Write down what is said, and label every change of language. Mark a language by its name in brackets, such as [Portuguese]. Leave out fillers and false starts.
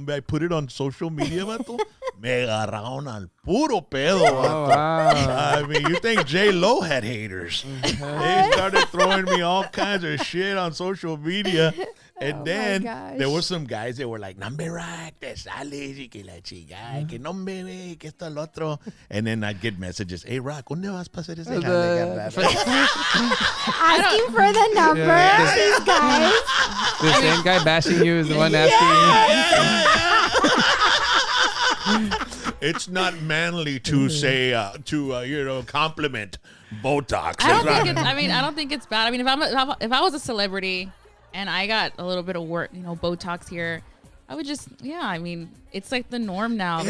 [English] I put it on social media, vato. [Spanish] Me agarraron al puro pedo, vato. [English] Oh, wow. I mean, you think J-Lo had haters. They started throwing me all kinds of shit on social media. And then there were some guys that were like, [Spanish] "Nambe Rock, te sales y que la chingada, que no me ve, que esto el otro." [English] And then I'd get messages, [Spanish] "Hey Rock, ¿dónde vas para hacer ese jale?" [English] Asking for the number, these guys. The same guy bashing you is the one asking you. It's not manly to say, compliment Botox. I don't think it's bad. I mean, if I was a celebrity and I got a little bit of work, Botox here, I would just, I mean, it's like the norm now.